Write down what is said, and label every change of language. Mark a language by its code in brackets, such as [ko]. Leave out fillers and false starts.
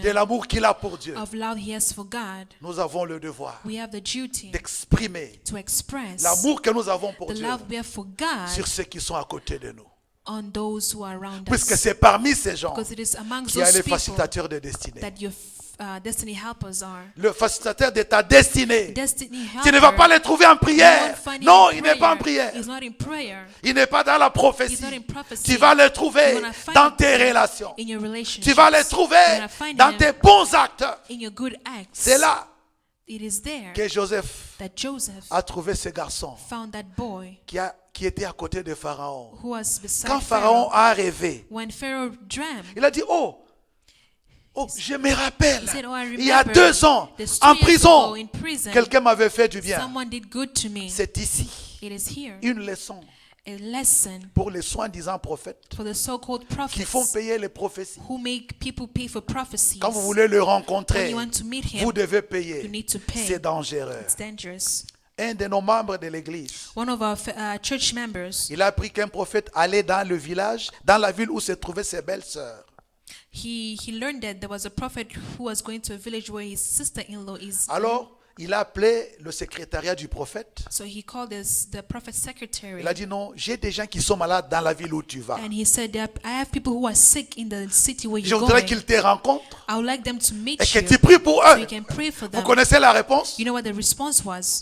[fr] de l'amour qu'il a pour Dieu. [en] of love he has for God. [fr] Nous avons le devoir [en] We have the duty [fr] d'exprimer [en] to express [fr] l'amour que nous avons pour [en] the [fr] Dieu [en] love we have for God [fr] sur ceux qui sont à côté de nous. [en] on those who are around [fr] Puisque [en] us. [fr] c'est parmi ces gens [en] Because it is amongst [fr] qu'il y a [en] those [fr] les [en] people [fr] facilitateurs de destinée. [en] that your destiny helpers are. [fr] Le facilitateur de ta destinée. [en] Destiny helper. [fr] Tu ne vas pas les trouver en [en] You [fr] prière. [en] won't find him [fr] Non, [en] in [fr] il n'est pas en [en] prayer. [fr] prière. [en] He's not in prayer. [fr] Il n'est pas dans la [en] He's [fr] prophétie. [en] not in prophecy. [fr] Tu vas les trouver [en] You're gonna find [fr] dans [en] him [fr] tes relations. [en] in your relationships. [fr] Tu vas les trouver [en] You're gonna find [fr] dans [en] him [fr] tes bons actes. [en] in your good acts. [fr] C'est là [en] It is there [fr] que Joseph [en] that Joseph [fr] a trouvé ce garçon [en] found that boy [fr] qui était à côté de Pharaon. [en] who was beside [fr] Quand Pharaon [en] Pharaoh. [fr] a rêvé, [en] When Pharaoh dreamed, [fr] il a dit, oh, je me rappelle, [en] he said, "Oh, I [fr] il y a [en] remember [fr] 2 ans, [en] this 2 [fr] en [en] years [fr] prison, [en] ago in prison, [fr] quelqu'un m'avait fait du bien. [en] someone did good to me. [fr] C'est ici [en] It is here [fr] une leçon [en] a lesson [fr] pour les soi-disant prophètes [en] for the so-called [fr] qui font [en] prophets [fr] payer les prophéties. [en] who make people pay for prophecies. [fr] Quand vous voulez le [en] When [fr] rencontrer, [en] you want to meet him, [fr] vous devez payer. [en] you need to pay. [fr] C'est dangereux. [en] It's dangerous. [fr] Un de nos membres de l'église, [en] One of our church members, [fr] il a appris qu'un prophète allait dans le village, dans la ville où se trouvaient ses belles-sœurs. [en] he learned that there was a prophet who was going to a village where his sister-in-law is. [fr] Alors, il a appelé le secrétariat du prophète. [en] So he called the prophet's secretary. [fr] Il a dit non, j'ai des gens qui sont malades dans la ville où tu vas. [en] And he said, I have people who are sick in the city where [fr] Je [en] you're [fr] voudrais [en] going. [fr] qu'ils te rencontrent [en] I would like them to meet [fr] et que [en] you [fr] tu pries pour [en] so [fr] eux. [en] you can pray for [fr] Vous [en] them. [fr] connaissez la réponse? [en] You know what the response was?